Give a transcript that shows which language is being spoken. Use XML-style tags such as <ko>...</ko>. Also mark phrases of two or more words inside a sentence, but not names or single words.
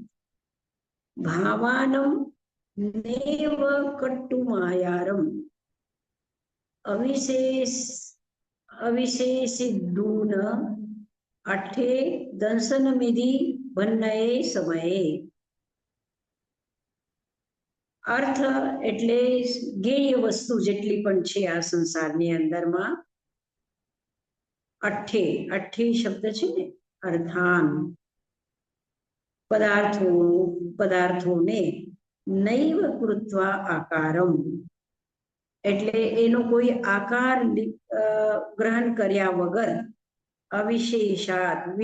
<pra>भावानम नेव कट्टुमायारम अविशेषिद्धून अठे दंसनमिधि भन्नये समये.</pra> <gu>अर्थ એટલે ગેય વસ્તુ જેટલી પણ છે આ સંસારની અંદરમાં, અઠ્ઠે શબ્દ છે ને, અર્થાન પદાર્થોને</gu> <sa>નૈવ કૃત્વા આકારમ,</sa> <gu>એટલે એનો કોઈ આકાર ગ્રહણ કર્યા વગર, અવિશેષાત</gu>